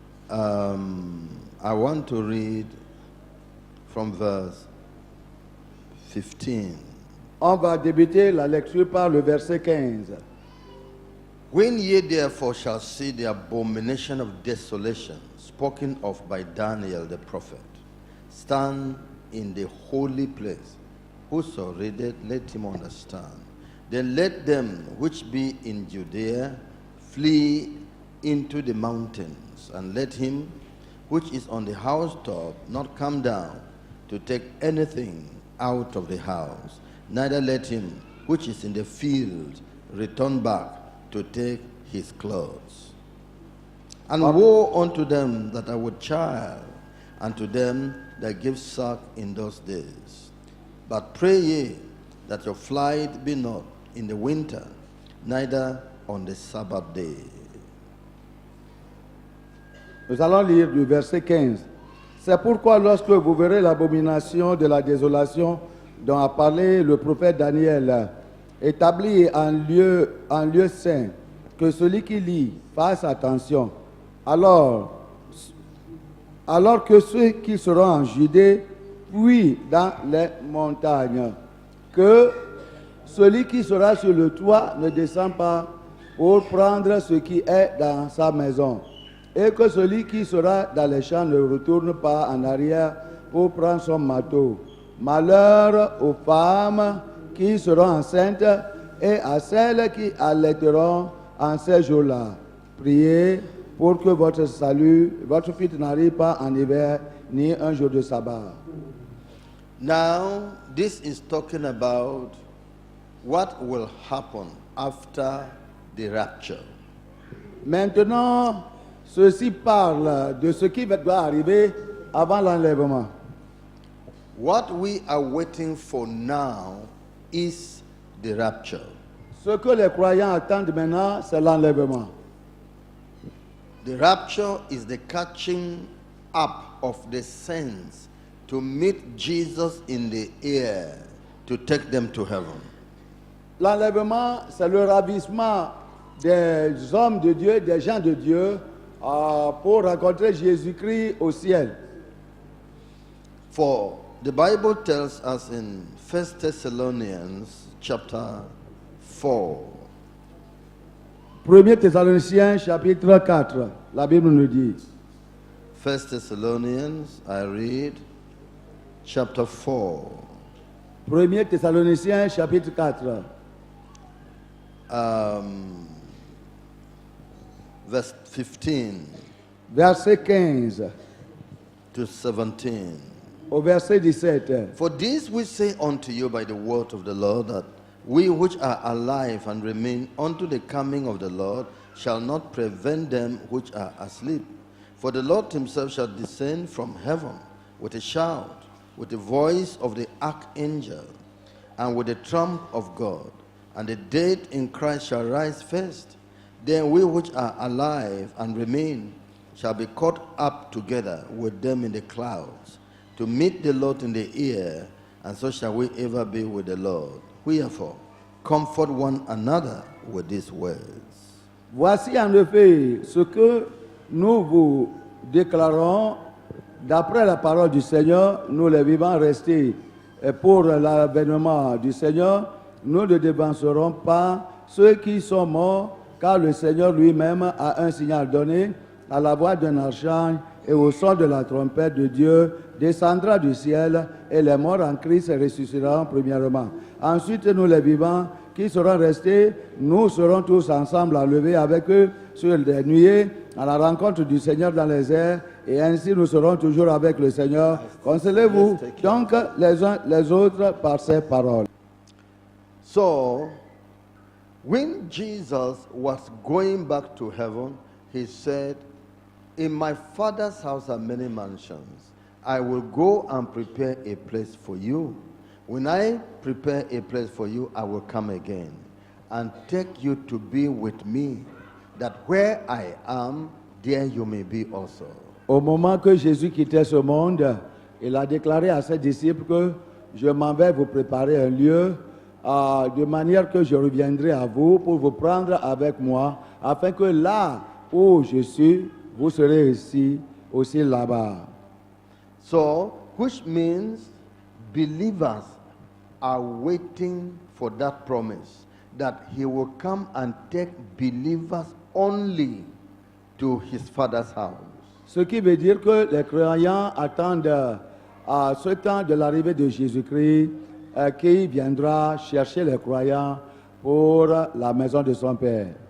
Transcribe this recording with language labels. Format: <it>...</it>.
<en>I want to read from verse 15.</en> <fr>On va débuter la lecture par le verset 15.</fr> <en>When ye therefore shall see the abomination of desolation spoken of by Daniel the prophet, stand in the holy place. Whoso readeth, let him understand. Then let them which be in Judea flee into the mountains, and let him which is on the housetop not come down to take anything out of the house, neither let him which is in the field return back to take his clothes. And woe unto them that are with child, and to them that give suck in those days. But pray ye that your flight be not in the winter, neither on the Sabbath day.</en> <fr>Nous allons lire du verset 15. C'est pourquoi lorsque vous verrez l'abomination de la désolation dont a parlé le prophète Daniel, établi en lieu saint, que celui qui lit fasse attention. Alors que ceux qui seront en Judée fuient dans les montagnes, que celui qui sera sur le toit ne descend pas pour prendre ce qui est dans sa maison, et que celui qui sera dans les champs ne retourne pas en arrière pour prendre son marteau. Malheur aux femmes qui seront enceintes et à celles qui allaiteront en ces jours-là. Priez pour que votre salut, votre fuite n'arrive pas en hiver ni un jour de sabbat.</fr> <en>Now, this is talking about what will happen after the rapture.</en> <fr>Maintenant, ceci parle de ce qui doit arriver avant l'enlèvement.</fr> <en>What we are waiting for now is the rapture.</en> <fr>Ce que les croyants attendent maintenant, c'est l'enlèvement.</fr> <en>The rapture is the catching up of the saints to meet Jesus in the air to take them to heaven.</en> <fr>L'enlèvement, c'est le ravissement des hommes de Dieu, des gens de Dieu, pour rencontrer Jésus-Christ au ciel.</fr> <en>For the Bible tells us in 1 Thessalonians chapter 4,</en> <fr>1 Thessaloniciens chapitre 4, la Bible nous dit,</fr> <en>1 Thessalonians, I read, chapter 4,</en> <fr>1 Thessaloniciens chapitre 4,</fr> <en>verse 15</en> <fr>verset 15</fr> <en>to 17.</en> <fr>au verset 17.</fr> <en>For this we say unto you by the word of the Lord, that we which are alive and remain unto the coming of the Lord shall not prevent them which are asleep. For the Lord himself shall descend from heaven with a shout, with the voice of the archangel, and with the trump of God. And the dead in Christ shall rise first. Then we which are alive and remain shall be caught up together with them in the clouds, to meet the Lord in the air, and so shall we ever be with the Lord. Wherefore, comfort one another with these words.</en> <fr>Voici en effet ce que nous vous déclarons d'après la parole du Seigneur, nous les vivants restés pour l'avènement du Seigneur, nous ne dévancerons pas ceux qui sont morts, car le Seigneur lui-même a un signal donné à la voix d'un archange et au son de la trompette de Dieu, descendra du ciel et les morts en Christ ressusciteront premièrement. Ensuite, nous les vivants qui seront restés, nous serons tous ensemble enlevés avec eux sur les nuées à la rencontre du Seigneur dans les airs, et ainsi nous serons toujours avec le Seigneur. Consolez-vous donc les uns les autres par ces paroles.</fr> <en>So, when Jesus was going back to heaven, he said, in my Father's house are many mansions. I will go and prepare a place for you. When I prepare a place for you, I will come again and take you to be with me, that where I am, there you may be also.</en> <fr>Au moment que Jésus quittait ce monde, il a déclaré à ses disciples que je m'en vais vous préparer un lieu, de manière que je reviendrai à vous pour vous prendre avec moi, afin que là où je suis, vous serez aussi là-bas.</fr> <en>So, which means believers are waiting for that promise, that he will come and take believers only to his Father's house.</en> <fr>Ce qui veut dire que les croyants attendent à ce temps de l'arrivée de Jésus-Christ qui viendra chercher les croyants pour la maison de son Père.</fr>